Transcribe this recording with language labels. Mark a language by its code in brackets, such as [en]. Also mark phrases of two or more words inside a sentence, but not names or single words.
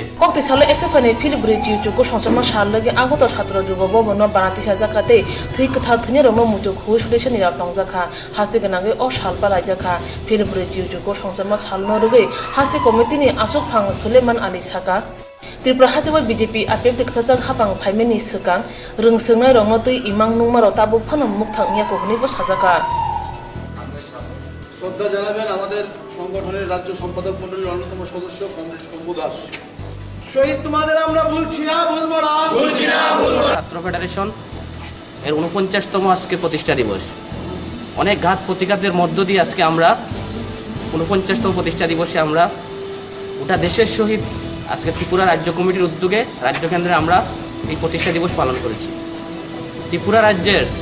[trp] kokti salo SFP ni Philbridge yuko sonsama sallage agoto chhatro jubo bono banati sajakate thik tha thne romo mutu khush relation ni tongjakha hase ganage o salpa laijaka Philbridge yuko sonsama salno ruge hase committee ni asupang Suleiman Ali saka Tripura Hasewa BJP APF dikthajak hapang phaimeni sekang rungsngnai rongno tui imang nungmaro tabu phanam mukthang ya kohni bo sajaka [bn] শ্রদ্ধা জানাবেন আমাদের সংগঠনের রাজ্য সম্পাদক মণ্ডলীর অন্যতম সদস্য কমরেড শম্ভু দাস শহীদ তোমাদের আমরা ভুলছি না ভুলবো না ছাত্র ফেডারেশন এর 49তম আজকে প্রতিষ্ঠা দিবস অনেক ঘাত প্রতিঘাতের মধ্য দিয়ে আজকে আমরা 49তম প্রতিষ্ঠা দিবসে আমরা গোটা দেশের সহিত আজকে ত্রিপুরা রাজ্য কমিটির উদ্যোগে রাজ্য কেন্দ্রে আমরা এই প্রতিষ্ঠা দিবস পালন করেছি ত্রিপুরা রাজ্যের